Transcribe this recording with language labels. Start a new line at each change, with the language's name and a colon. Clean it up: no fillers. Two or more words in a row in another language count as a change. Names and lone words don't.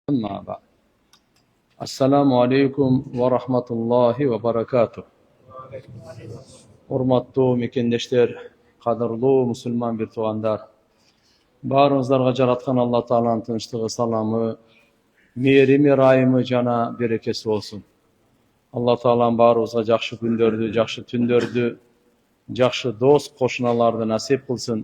Arabic: أما بعد السلام عليكم ورحمة الله وبركاته.
Kyrgyz: Урматтуу мекендештер, кадырлуу мусулман бир туугандар. Баарыңыздарга жараткан Алла Тааланын тынчтыгы, саламы, мээрими, ырайымы жана берекеси болсун. Алла Таалам баарыбызга жакшы күндөрдү, жакшы түндөрдү, жакшы дос кошуналарды насип кылсын.